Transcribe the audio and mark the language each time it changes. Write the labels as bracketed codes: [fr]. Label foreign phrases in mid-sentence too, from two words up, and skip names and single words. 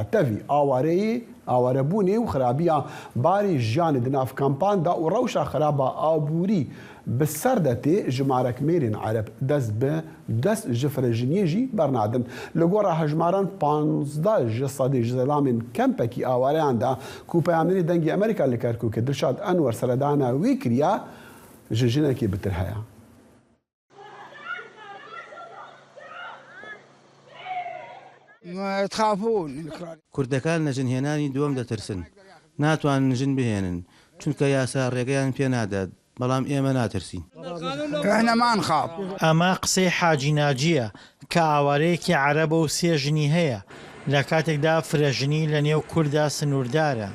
[ku] Tevî awareyê awarebûnê û xirabiya barî jiyanê di nav kampan da û rewşa xiraba abûrî bi ser de tê ji marekmêrên Ereb dest ji firejiniyê jî bernadin. Li gora hejmaran 15 ji sedê ji zelamên kempekî awareyan da ku peyamnêrê dengê Amerîka li Kerkûkê Dilşad Enwer seredana wê kiriya ji jinekê bitir heye. [ckb] کوردەکان لە ژنهێنانی دووەم دەترسن ناتوانن ژن بهێنن چونکە یاسا ڕێگەیان پێ نادات بەڵام ئێمە ناترسین ئەمە قسەی حاجی ناجیە کە ئاوارەیەکی عەرەبە و سێ ژنی هەیە لە کاتێکدا فرەژنی لە نێو کووردا سنووردارە.